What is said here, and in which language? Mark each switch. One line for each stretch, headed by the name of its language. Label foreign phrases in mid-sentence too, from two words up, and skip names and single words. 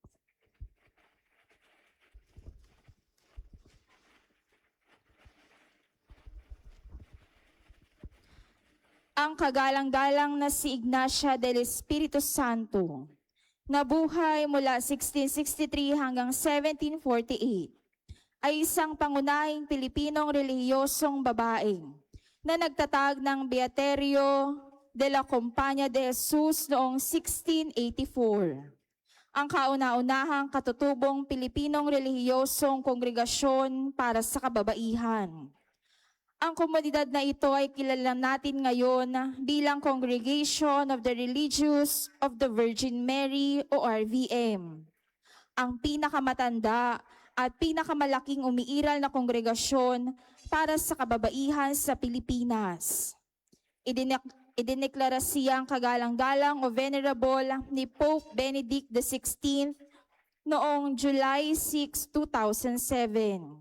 Filipino: Ang kagalang-galang na si Ignacia del Espiritu Santo, nabuhay mula 1663 hanggang 1748, ay isang pangunahing Pilipinong relihiyosong babae na nagtatag ng Beaterio de la Compañía de Jesus noong 1684. Ang kauna-unahang katutubong Pilipinong relihiyosong kongregasyon para sa kababaihan. Ang komunidad na ito ay kilala natin ngayon bilang Congregation of the Religious of the Virgin Mary o RVM. Ang pinakamatanda at pinakamalaking umiiral na kongregasyon para sa kababaihan sa Pilipinas. Idineklara siyang kagalang-galang o venerable ni Pope Benedict XVI noong July 6, 2007.